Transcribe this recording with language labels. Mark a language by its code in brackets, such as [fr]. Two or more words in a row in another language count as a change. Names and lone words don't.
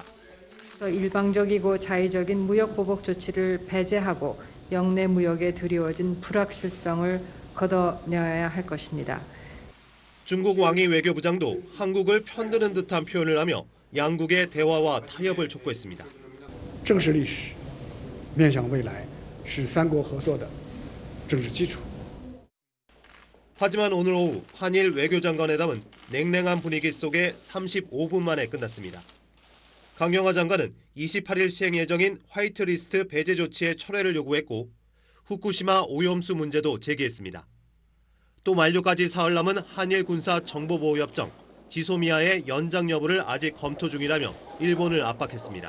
[ko] 일방적이고 자의적인 무역 보복 조치를 배제하고 영내 무역에 드리워진 불확실성을 걷어내야 할 것입니다. 중국 왕이 외교부장도 한국을 편드는 듯한 표현을 하며 양국의 대화와 타협을 촉구했습니다. [zh] 正视历史，面向未来，是三国合作的政治基础。 [ko] 하지만 오늘 오후 한일 외교장관 회담은 냉랭한 분위기 속에 35분 만에 끝났습니다. 강경화 장관은 28일 시행 예정인 화이트리스트 배제 조치의 철회를 요구했고 후쿠시마 오염수 문제도 제기했습니다. 또 만료까지 사흘 남은 한일 군사 정보보호협정 지소미아의 연장 여부를 아직 검토 중이라며 일본을 압박했습니다.